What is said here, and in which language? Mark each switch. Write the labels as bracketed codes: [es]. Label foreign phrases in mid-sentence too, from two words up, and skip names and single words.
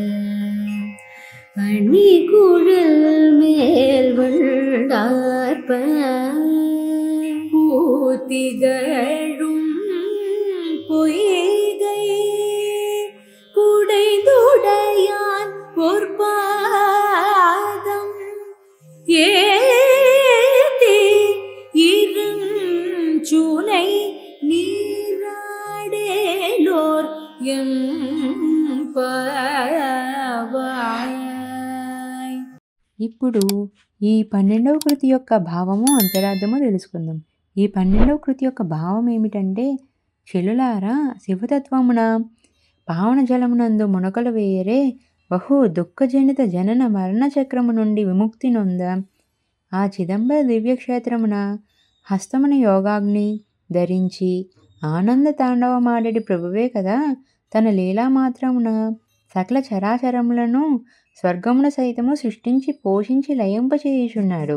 [ta] அணிகுழல் மேல் வண்டார்ப பூத்திகழும் பொய்கை குடைந்துடையான் பொற்பாதம் ஏத்தி இருஞ்சுனை நீராடேலோர் [te] ఇప్పుడు ఈ 12వ కృతి యొక్క భావము అంతరార్థము తెలుసుకుందాం. ఈ 12వ కృతి యొక్క భావం ఏమిటంటే, చెలులారా శివతత్వమున పావన జలమునందు మునకలు వేయరే బహు దుఃఖజనిత జనన మరణ చక్రము నుండి విముక్తి నొంద ఆ చిదంబర దివ్యక్షేత్రమున హస్తమున యోగాగ్ని ధరించి ఆనంద తాండవమాడడి ప్రభువే కదా తన లీలా మాత్రమున సకల చరాచరములను స్వర్గమున సైతము సృష్టించి పోషించి లయింపచేయుచున్నాడు.